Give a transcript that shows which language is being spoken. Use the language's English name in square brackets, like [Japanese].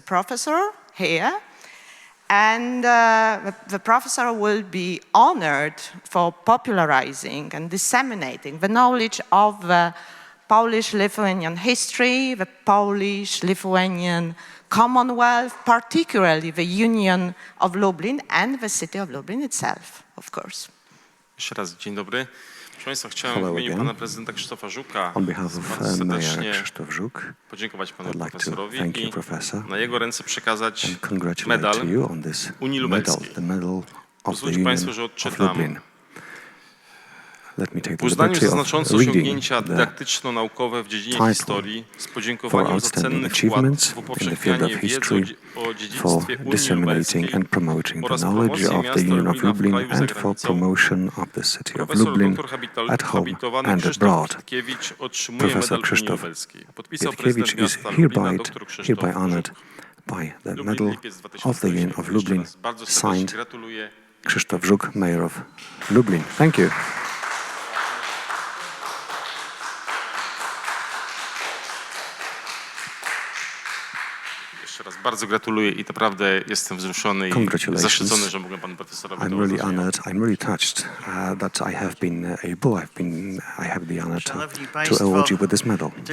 [English] Professor here. And the professor will be honored for popularizing and disseminating the knowledge of the Polish-Lithuanian history, the Polish-Lithuanian Commonwealth, particularly the Union of Lublin and the city of Lublin itself, of course. [Polish] Jeszcze raz dzień dobry. Proszę Państwa, chciałem w imieniu pana prezydenta Krzysztofa Żuka bardzo serdecznie podziękować panu profesorowi i na jego ręce przekazać medal Unii Lubelskiej. Pozwólcie Państwo, że odczytam. W uznaniu za znaczące osiągnięcia dydaktyczno-naukowe w dziedzinie historii z podziękowaniem za cenny wkład w upowszechnianie wiedzy o dziedzictwie Unii Lubelskiej oraz promocji miasta Lublina w kraju i za granicą, profesor dr habilitowany Krzysztof Pietkiewicz otrzymuje medal Unii Lubelskiej. Podpisał prezydent miasta Lublina dr Krzysztof Żuk. Lublin, lipiec 2018. Jeszcze raz bardzo serdecznie gratuluję. [English] Krzysztof Żuk, Mayor of Lublin. Thank you. [Polish] Jeszcze raz bardzo gratuluję i naprawdę jestem wzruszony i zaszczycony, że mogłem panu profesorowi [English] I'm really honored. I'm really touched that I have been able. I have the honor to award you with this medal.